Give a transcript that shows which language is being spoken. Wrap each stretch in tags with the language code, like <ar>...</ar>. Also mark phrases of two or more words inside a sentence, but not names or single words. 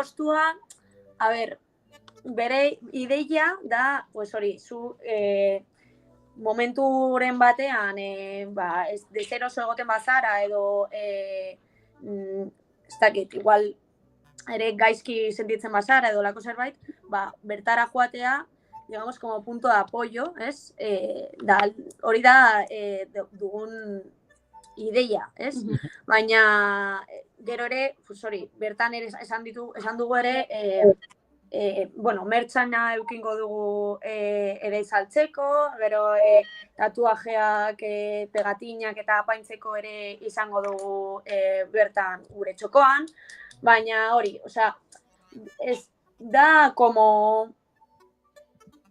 <eu>Zaintza postua, bere ideia da, zu momenturen batean, deseroso egoten bazara, edo, ez dakit, igual, ere gaizki sentitzen bazara edo lako zerbait, bertara joatea,</eu> <es>digamos, como punto de apoyo,</es> <eu>ez? Hori da dugun ideia, ez? Baina, gero ere, bertan ere esan dugu ere, mertxana eukingo dugu ere saltzeko, gero tatuajeak, pegatinak eta apaintzeko ere izango dugu bertan gure txokoan, baina hori, ez da como</eu>